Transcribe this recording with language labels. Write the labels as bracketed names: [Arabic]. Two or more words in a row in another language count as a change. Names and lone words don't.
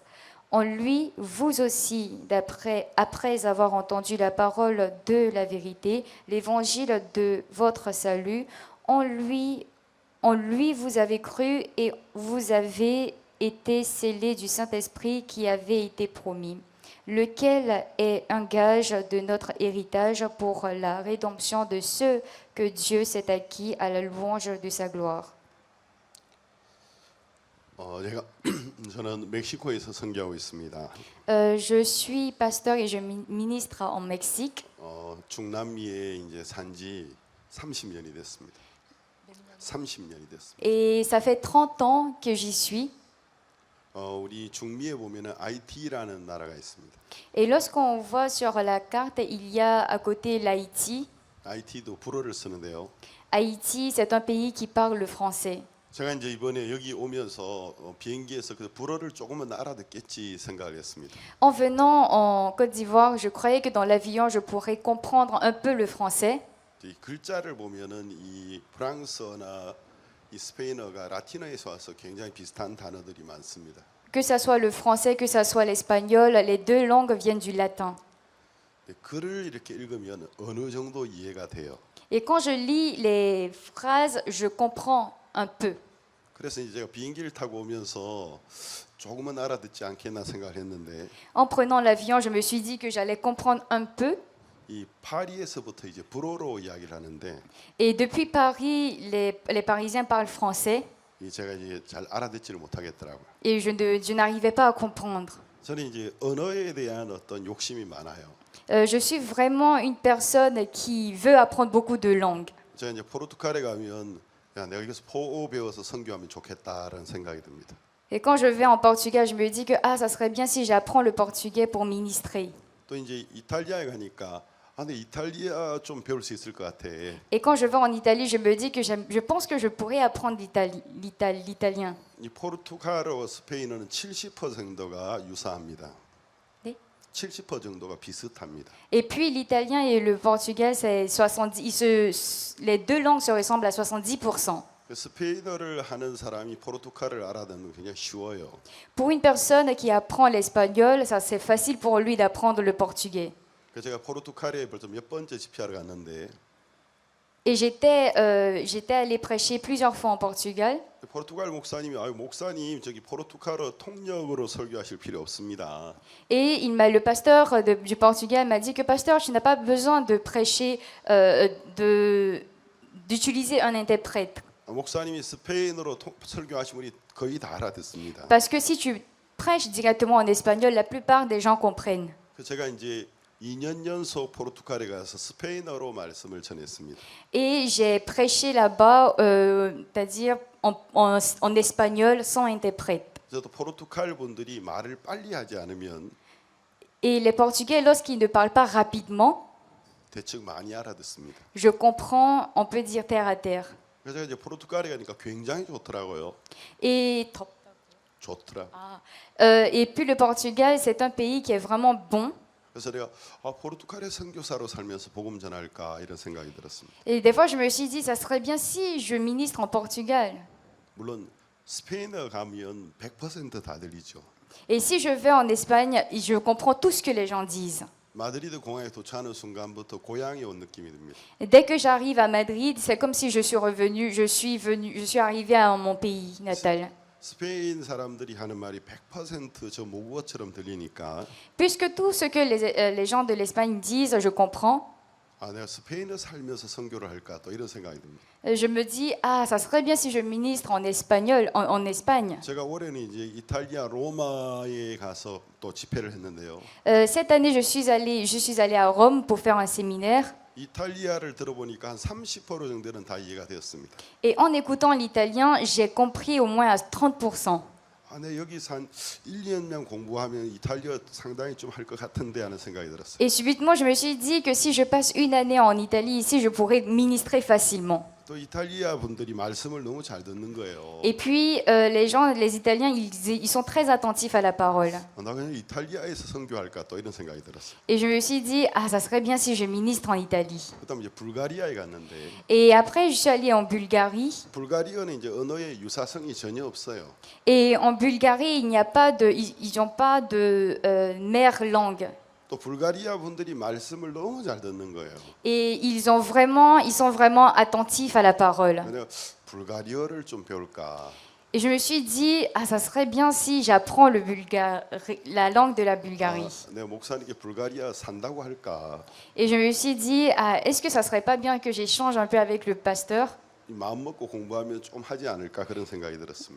[French] En lui, vous aussi, après avoir entendu la parole de la vérité, l'évangile de votre salut, en lui vous avez cru et vous avez été scellés du Saint-Esprit qui avait été promis, lequel est un gage de notre héritage pour la rédemption de ceux que Dieu s'est acquis à la louange de sa gloire. [Korean] 저는 멕시코에서 선교하고 있습니다. [French] Je suis pasteur et je ministre en Mexique. [Korean] 중남미에 이제 산지 30년이 됐습니다. 30년이 됐습니다. [French] Et ça fait 30 ans que j'y suis. [Korean] 우리 중미에 보면은 하이티라는 나라가 있습니다. [French] Et lorsqu'on voit sur la carte, il y a à côté l'Haïti. [Korean] 하이티도 불어를 쓰는데요. [French] Haïti, c'est un pays qui parle le français. [Korean] 제가 이제 이번에 여기 오면서 비행기에서 그 불어를 조금은 알아듣겠지 생각을 했습니다. [French] En venant en Côte d'Ivoire, je croyais que dans l'avion, je pourrais comprendre un peu le français. [Korean] 이 글자를 보면은 이 프랑스어나 이 스페인어가 라틴어에서 와서 굉장히 비슷한 단어들이 많습니다. [French] Que ça soit le français, que ça soit l'espagnol, les deux langues viennent du latin. [Korean] 글을 이렇게 읽으면 어느 정도 이해가 돼요. [French] Et quand je lis les phrases, je comprends un peu. [Korean] 그래서 이제 제가 비행기를 타고 오면서 조금은 알아듣지 않겠나 생각을 했는데 [French] En prenant l'avion, je me suis dit que j'allais comprendre un peu. [Korean] 이 파리에서부터 이제 불어로 이야기를 하는데 [French] Et depuis Paris, les Parisiens parlent français [Korean] 이 제가 이제 잘 알아듣지를 못하겠더라고요. [French] et je n'arrivais pas à comprendre. [Korean] 저는 이제 언어에 대한 어떤 욕심이 많아요. [French] Je suis vraiment une personne qui veut apprendre beaucoup de langues. [Korean] 제가 이제 포르투갈에 가면 야, 내가 여기서 포어 배워서 선교하면 좋겠다라는 생각이 듭니다. [French] Et quand je vais en Portugal, je me dis que ça serait bien si j'apprends le portugais pour ministrer. [Korean] 또 이제 이탈리아에 가니까 근데 이탈리아 좀 배울 수 있을 것 같아. [French] Et quand je vais en Italie, je me dis que je pense que je pourrais apprendre l'italien. [Korean] 이 포르투갈어, 스페인어는 70%가 유사합니다. 네? 70% 정도가 비슷합니다. [French] Et puis l'italien et le portugais, c'est 70. Les deux langues se ressemblent à 70%. [Korean] 스페인어를 하는 사람이 포르투갈을 알아듣는 건 굉장히 쉬워요. [French] Pour une personne qui apprend l'espagnol, ça c'est facile pour lui d'apprendre le portugais. [Korean] 제가 포르투갈에 벌써 몇 번째 집회하러 갔는데 [French] Et j'étais allée prêcher plusieurs fois en Portugal. [Korean] 포르투갈 목사님이 아유 목사님 저기 포르투갈어 통역으로 설교하실 필요 없습니다. [French] Et le pasteur du Portugal m'a dit que pasteur, tu n'as pas besoin de prêcher, d'utiliser un interprète. [Korean] 목사님이 스페인어로 설교하시면 우리 거의 다 알아듣습니다. [French] Parce que si tu prêches directement en espagnol, la plupart des gens comprennent. [Korean] 제가 이제 2년 연속 포르투갈에 가서 스페인어로 말씀을 전했습니다. [French] Et j'ai prêché là-bas, c'est-à-dire en espagnol sans interprète. [Korean] 저도 포르투갈 분들이 말을 빨리 하지 않으면 [French] Et les Portugais, lorsqu'ils ne parlent pas rapidement, [Korean] 대충 많이 알아듣습니다. [French] je comprends, on peut dire terre à terre. [Korean] 그래서 제가 이제 포르투갈에 가니까 굉장히 좋더라고요. [French] Et, [Korean] 좋더라. [French] et puis le Portugal, c'est un pays qui est vraiment bon. [Korean] 그래서 내가 포르투갈의 선교사로 살면서 복음 전할까 이런 생각이 들었습니다. [French] Et des fois, je me suis dit, ça serait bien si je ministre en Portugal. [Korean] 물론 스페인어 가면 100% 다 들리죠. [French] Et si je vais en Espagne, je comprends tout ce que les gens disent. [Korean] 마드리드 공항에 도착하는 순간부터 고향에 온 느낌이 듭니다. [French] Et dès que j'arrive à Madrid, c'est comme si je suis arrivée à mon pays natal. [Korean] 스페인 사람들이 하는 말이 100% 저 모국어처럼 들리니까 [French] Puisque tout ce que les gens de l'Espagne disent, je comprends. [Korean] 내가 스페인어 살면서 선교를 할까 또 이런 생각이 듭니다. [French] Je me dis, ah, ça serait bien si je ministre en espagnol, en Espagne. [Korean] 제가 올해는 이제 이탈리아 로마에 가서 또 집회를 했는데요. [French] Cette année, je suis allée à Rome pour faire un séminaire. [Korean] 이탈리아를 들어보니까 한 30% 정도는 다 이해가 되었습니다. [French] Et en écoutant l'italien, j'ai compris au moins à 30%. [Korean] 네, 여기서 한 1, 2년만 공부하면 이탈리아 상당히 좀 할 것 같은데 하는 생각이 들었어요. [French] Et subitement, je me suis dit que si je passe une année en Italie ici, je pourrais ministrer facilement. [Korean] 또 이탈리아 분들이 말씀을 너무 잘 듣는 거예요. [French] Et puis, les Italiens, ils sont très attentifs à la parole. [Korean] 나 그냥 이탈리아에서 선교할까 또 이런 생각이 들었어요. [French] Et je me suis dit, ah, ça serait bien si je ministre en Italie. [Korean] 그다음 이제 불가리아에 갔는데 [French] Et après, je suis allée en Bulgarie. [Korean] 불가리아는 이제 언어의 유사성이 전혀 없어요. [French] Et en Bulgarie, ils n'ont pas de mère langue. [Korean] 또 불가리아 분들이 말씀을 너무 잘 듣는 거예요. [French] Et ils sont vraiment attentifs à la parole. [Korean] 내가 불가리아를 좀 배울까. [French] Et je me suis dit, ah, ça serait bien si j'apprends la langue de la Bulgarie. [Korean] 내가 목사님께 불가리아 산다고 할까. [French] Et je me suis dit, ah, est-ce que ça serait pas bien que j'échange un peu avec le pasteur? [Korean] 마음 먹고 공부하면 좀 하지 않을까 그런 생각이 들었습니다.